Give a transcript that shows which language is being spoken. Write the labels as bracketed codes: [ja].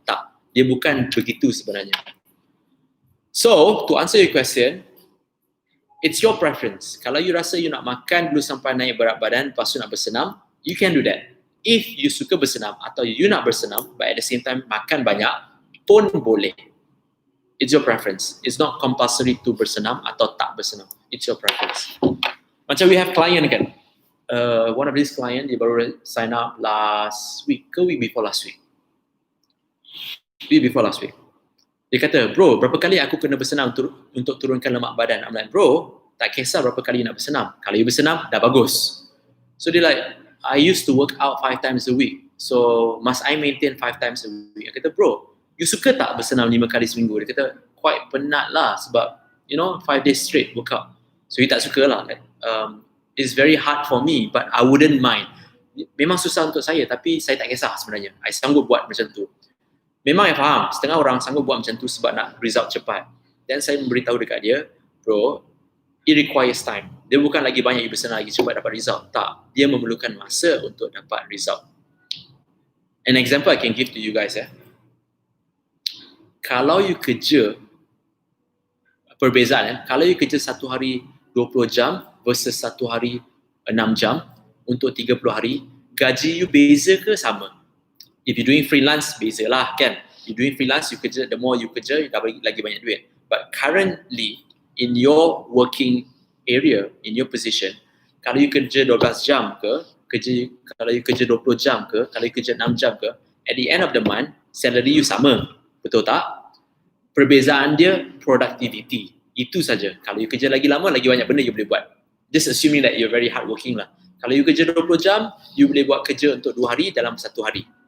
[ms] Tak, dia bukan begitu sebenarnya. [en] So, to answer your question, it's your preference. [ms] Kalau you rasa you nak makan dulu sampai naik berat badan, lepas tu nak bersenam, [en] you can do that. If you [ms] suka bersenam atau [en] you [ms] nak bersenam, [en] but at the same time [ms] makan banyak, pun boleh. [en] It's your preference. It's not compulsory to [ms] bersenam atau tak bersenam. [en] It's your preference. [ms] Macam [en] we have client kan. One of these client, [ms] dia baru [en] sign up last week ke week before last week. Week before last week. [ms] Dia kata, bro, berapa kali aku kena bersenam untuk turunkan lemak badan? [en] I'm like, [ms] bro, tak kisah berapa kali nak bersenam. Kalau you bersenam, dah bagus. [en] So dia like, I used to work out 5 times a week. So must I maintain 5 times a week? [ms] Dia kata, bro, you suka tak bersenam 5 kali seminggu? Dia kata, quite penat lah sebab, [en] 5 days straight workout. [ms] So you tak suka lah. [en] Like, it's very hard for me, but I wouldn't mind. [ms] Memang susah untuk saya, tapi saya tak kisah sebenarnya. I sanggup buat macam tu. Memang saya faham, setengah orang sanggup buat macam tu sebab nak result cepat. Dan saya memberitahu dekat dia, bro, [en] it requires time. [ms] Dia bukan lagi banyak you bersenam lagi cepat dapat result. Tak, dia memerlukan masa untuk dapat result. [en] An example I can give to you guys. [ms] Kalau you kerja, perbezaan kalau you kerja satu hari 20 jam versus satu hari 6 jam untuk 30 hari, gaji you beza ke sama? [en] If you doing freelance, [ms] beza lah kan. [en] You doing freelance, you kerja, the more you kerja, you [ms] dah lagi banyak duit. [en] But currently, in your working area, in your position, [ms] kalau you kerja 12 jam ke, kalau you kerja 20 jam ke, kalau you kerja 6 jam ke, [en] at the end of the month, [ms] salary you sama. Betul tak? Perbezaan dia, productivity. Itu saja. Kalau you kerja lagi lama, lagi banyak benda you boleh buat. [en] Just assuming that you're very hardworking lah. [ms] Kalau you kerja 20 jam, you boleh buat kerja untuk 2 hari dalam 1 hari.